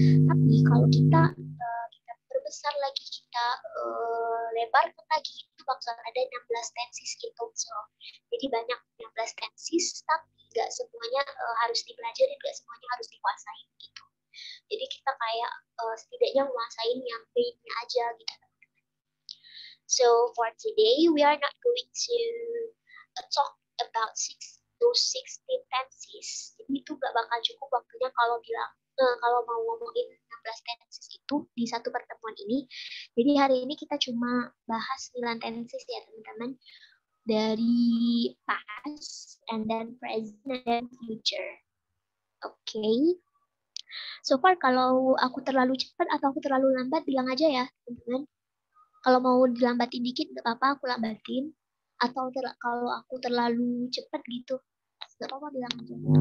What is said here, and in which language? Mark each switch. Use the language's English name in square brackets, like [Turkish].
[Indonesian] Tapi kalau kita perbesar lagi, kita lebarkan lagi, itu bakal ada 16 tenses gitu. So, jadi banyak 16 tenses, tapi nggak semuanya harus dipelajari, nggak semuanya harus dikuasai gitu. Jadi kita kayak setidaknya menguasain yang main-nya aja gitu. [English] So for today, we are not going to talk about those 16 tenses. [Indonesian] Jadi itu gak bakal cukup waktunya kalau mau ngomongin 16 tenses itu di satu pertemuan ini. Jadi hari ini kita cuma bahas 9 tenses ya teman-teman. [English] Dari past, and then present, and then future. Oke. [Indonesian] So far kalau aku terlalu cepat atau aku terlalu lambat, bilang aja ya teman-teman. Kalau mau dilambatin dikit, nggak apa-apa, aku lambatin. Atau kalau aku terlalu cepat gitu, nggak apa-apa, bilang aja.